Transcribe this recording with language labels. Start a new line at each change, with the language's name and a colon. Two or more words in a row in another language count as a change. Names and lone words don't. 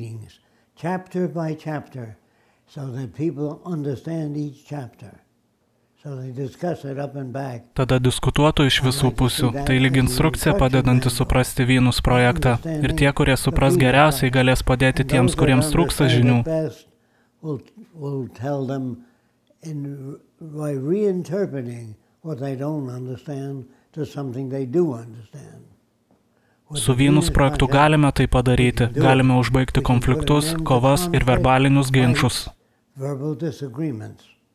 Lithuanian: Tada diskutuotų iš visų pusių, tai lyg instrukcija padedanti suprasti Vynus projektą. Ir tie, kurie supras geriausiai, galės padėti tiems, kuriems trūksta žinių.
English: By reinterpreting what they don't understand to something they do understand.
Lithuanian: Su Vynus projektu galime tai padaryti, galime užbaigti konfliktus, kovas ir verbalinius ginčus.
English: Verbal disagreements.